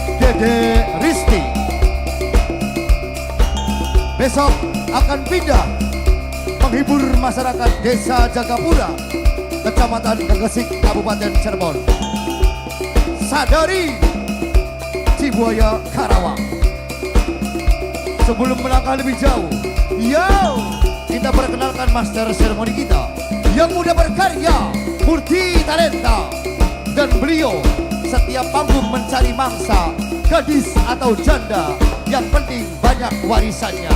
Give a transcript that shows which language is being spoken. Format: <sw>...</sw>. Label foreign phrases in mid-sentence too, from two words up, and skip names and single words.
<id>Dede Risti. Besok akan pindah menghibur masyarakat Desa Jagapura, Kecamatan Gegesik, Kabupaten Cirebon. Sadari Cibuaya, Karawang. Sebelum melangkah lebih jauh, kita perkenalkan master seremoni kita yang muda berkarya, multi talenta, dan beliau setiap panggung mencari mangsa, gadis atau janda, yang penting banyak warisannya.</id>